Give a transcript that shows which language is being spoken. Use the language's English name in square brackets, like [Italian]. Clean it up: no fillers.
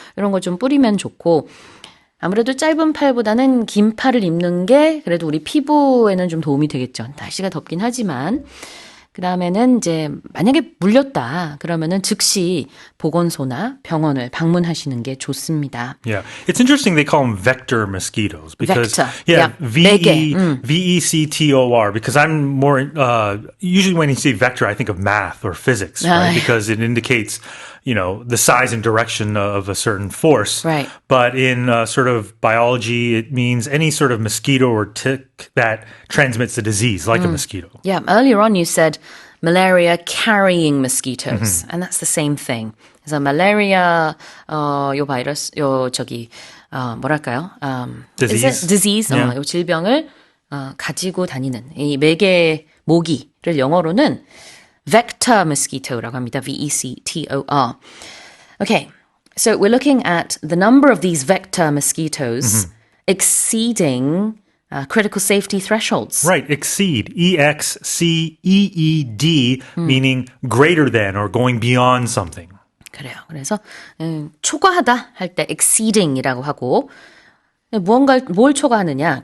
[Korean] 이런 거 좀 뿌리면 좋고. 아무래도 짧은 팔보다는 긴 팔을 입는 게 그래도 우리 피부에는 좀 도움이 되겠죠. 날씨가 덥긴 하지만. 그 다음에는 이제 만약에 물렸다 그러면은 즉시 보건소나 병원을 방문하시는 게 좋습니다. [English] Yeah, it's interesting they call them vector mosquitoes because vector. yeah, V-E-C-T-O-R because I'm more usually when you say vector I think of math or physics, right? Because it indicates the size and direction of a certain force. Right. But in sort of biology, it means any sort of mosquito or tick that transmits the disease, like a mosquito. Yeah, earlier on you said malaria carrying mosquitoes, and that's the same thing. [Korean] 그래서 malaria, 요 바이러스, 뭐랄까요? [English] Disease. disease, Yeah. [Korean] 요 질병을 가지고 다니는 이 매개 모기를 영어로는 vector mosquito라고 합니다. [English] V-E-C-T-O-R. Okay, so we're looking at the number of these vector mosquitoes exceeding critical safety thresholds. Right, exceed, E-X-C-E-E-D, meaning greater than or going beyond something. [Korean] 그래요. 그래서 초과하다 할 때 exceeding이라고 하고 뭘 초과하느냐?